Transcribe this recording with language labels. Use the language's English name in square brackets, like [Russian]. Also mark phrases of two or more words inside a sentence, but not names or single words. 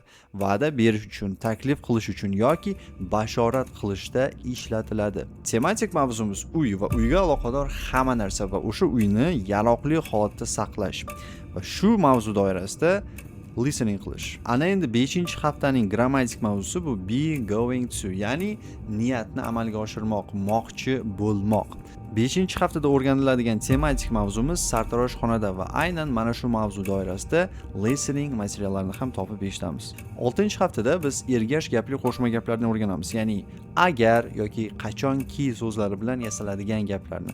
[Uzbek] Va'da berish uchun, taklif qilish uchun yoki bashorat qilishda ishlatiladi. Tematik mavzumiz uy va uyga aloqador hamma narsa va o'sha uyni yaroqli holatda saqlash. Va shu mavzu doirasida listening qilish. Ana endi 5-haftaning grammatik mavzusi bu [English] be going to, [Uzbek] ya'ni niyatni amalga oshirmoq, moqchi bo'lmoq. 5-haftada o'rganiladigan tematik mavzumiz sartaroshxonada va aynan mana shu mavzu doirasida listening materiallarini ham topib eshitamiz. 6-haftada biz ergash gapli qo'shma gaplarni o'rganamiz, ya'ni agar yoki qachonki so'zlari bilan yasaladigan gaplarni.